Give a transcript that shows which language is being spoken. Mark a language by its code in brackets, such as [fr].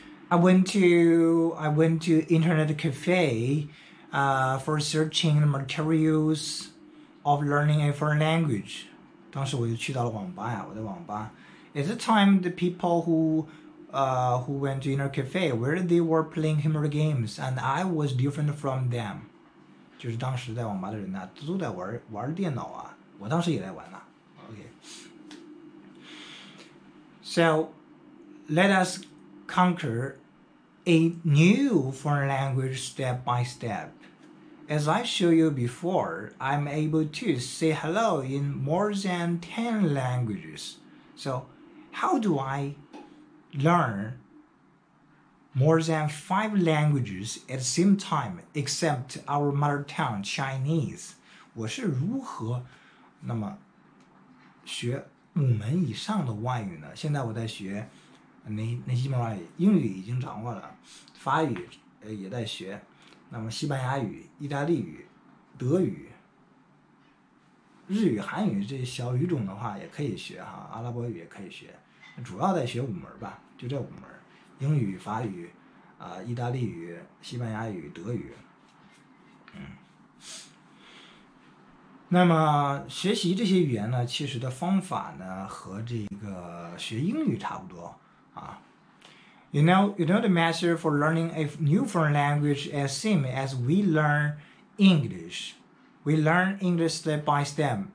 [en] I went to internet cafe for searching the materials of learning a foreign language. [zh] 当时我就去到了网吧呀，我在网吧。 [en] At the time, the people who went to internet cafe, where they were playing computer games, and I was different from them. [zh] 就是当时在网吧的人呢，都在玩电脑啊，我当时也在玩呐。 [en] Okay. So, let us conquer a new foreign language step by step. As I showed you before, I'm able to say hello in more than 10 languages. So, how do I learn more than 5 languages at the same time, except our mother tongue, Chinese? [zh] 我是如何那么学5门以上的外语呢？现在我在学那几门外语，英语已经掌握了，法语也在学。那么西班牙语、意大利语、德语、日语、韩语这小语种的话也可以学哈，阿拉伯语也可以学，主要在学5门吧，就这5门：英语、法语、意大利语、西班牙语、德语。那么学习这些语言呢，其实的方法呢和这个学英语差不多啊。 [en] You know the method for learning a new foreign language as same as we learn English. We learn English step by step.